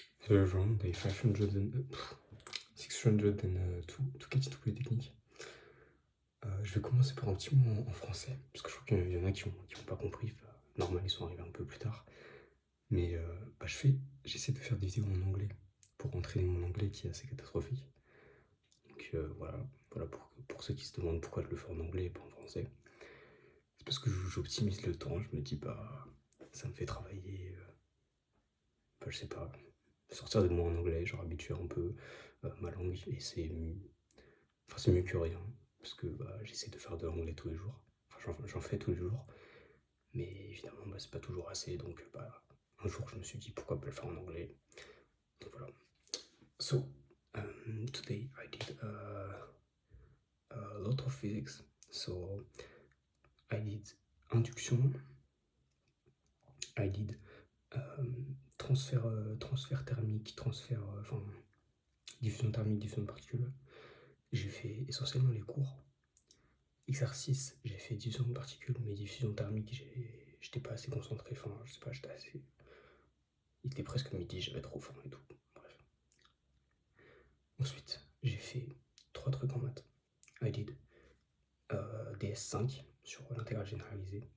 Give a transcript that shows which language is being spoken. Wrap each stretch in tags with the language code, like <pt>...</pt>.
<en>everyone, day 500 602 to get into Polytechnique.</en> <fr>Je vais commencer par un petit mot en français, parce que je crois qu'il y en a qui ont pas compris. Enfin, normal, ils sont arrivés un peu plus tard. Mais j'essaie de faire des vidéos en anglais pour entraîner mon anglais qui est assez catastrophique. Donc voilà pour ceux qui se demandent pourquoi je le fais en anglais et pas en français. C'est parce que j'optimise le temps, je me dis ça me fait travailler, je sais pas, sortir des mots en anglais, genre habituer un peu ma langue, et c'est mieux que rien, parce que j'essaie de faire de l'anglais tous les jours, enfin j'en fais tous les jours, mais évidemment c'est pas toujours assez, donc un jour je me suis dit pourquoi pas le faire en anglais, donc voilà.</fr> <en>So, today I did a lot of physics, so I did induction, I did</en> <fr>transfert thermique, diffusion thermique, diffusion de particules. J'ai fait essentiellement les cours. Exercice, j'ai fait diffusion de particules, mais diffusion thermique, j'étais pas assez concentré. Enfin, je sais pas, il était presque midi, j'avais trop faim et tout. Bref. Ensuite, j'ai fait 3 trucs en maths.</fr> <en>I did</en> <fr>DS5 sur l'intégrale généralisée.</fr>